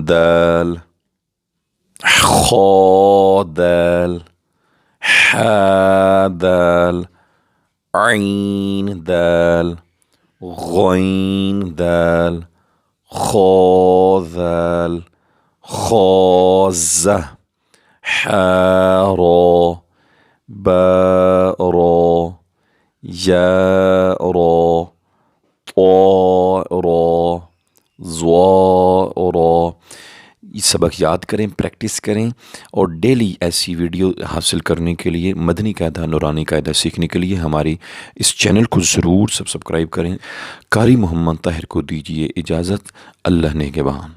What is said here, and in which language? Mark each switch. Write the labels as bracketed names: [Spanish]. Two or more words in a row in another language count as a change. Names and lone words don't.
[Arabic] جیم دال، خا دال حا دال عین دال غین دال خا دال خا ز حا را با را یا را طا را ضا را. [Urdu] یہ سبق یاد کریں، پریکٹس کریں، اور ڈیلی ایسی ویڈیو حاصل کرنے کے لیے، مدنی قاعدہ، نورانی قاعدہ سیکھنے کے لیے ہماری اس چینل کو ضرور سبسکرائب کریں. قاری محمد طاہر کو دیجیے اجازت. اللہ نگہبان.